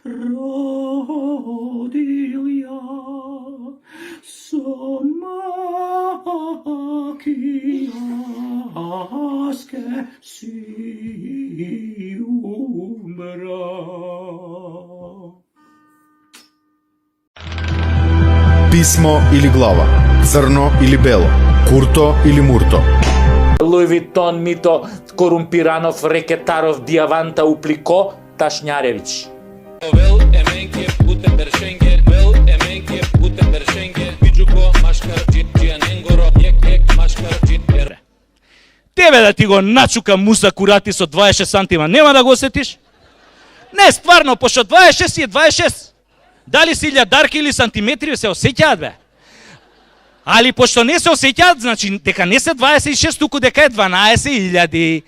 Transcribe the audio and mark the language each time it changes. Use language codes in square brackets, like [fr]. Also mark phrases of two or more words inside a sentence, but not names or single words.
[mk] родил ја, со маки јас ке си умра. Писмо или глава, црно или бело, курто или мурто. Луј Витон, Мито, Корумпиранов, Рекетаров, Диаванта, Уплико, Ташњаревиќ. [rom] Вел еменке путем бершенге, вел еменке путем бершенге, биџуко машкар џијаненгоро, ек машкар џијер. [mk] Тебе да ти го начука Муса Курати со 26 сантима, нема да го осетиш? Не, стварно, пошто 26 е 26. Дали си илјадарки или сантиметри се осеќаат, бе? Али пошто не се осеќаат, значи дека не се 26, туку дека е 12.000.